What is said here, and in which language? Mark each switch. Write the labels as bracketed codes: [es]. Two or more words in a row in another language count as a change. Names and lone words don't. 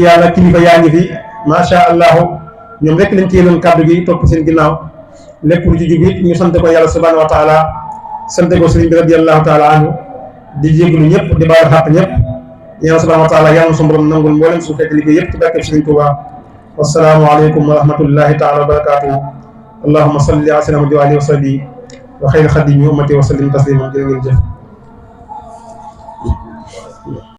[wo] yàlla kilifa yaa ngi fi [ar] ما شاء الله [wo] ñoom rek lañ téyeloon kàddu gi topp seen ginnaaw lépp lu ci jub it ñu sant ko yàlla [ar] سبحانه وتعالى [wo] sant ko sëriñ bi [ar] رضي الله تعالى عنه [wo] di jéglu ñëpp di baal xàq ñëpp ñaan [ar] سبحانه وتعالى [wo] yàlla suñu borom nangul mboolem suñu xeeti liggéey yëpp ci barkeb Sëriñ Tuubaa [ar] والسلام عليكم ورحمة الله تعالى وبركاته اللهم صل على سيدنا وعلى آله وصحبه وخير خادم أمته وسلم تسليما [wo] jërë ngeen jëf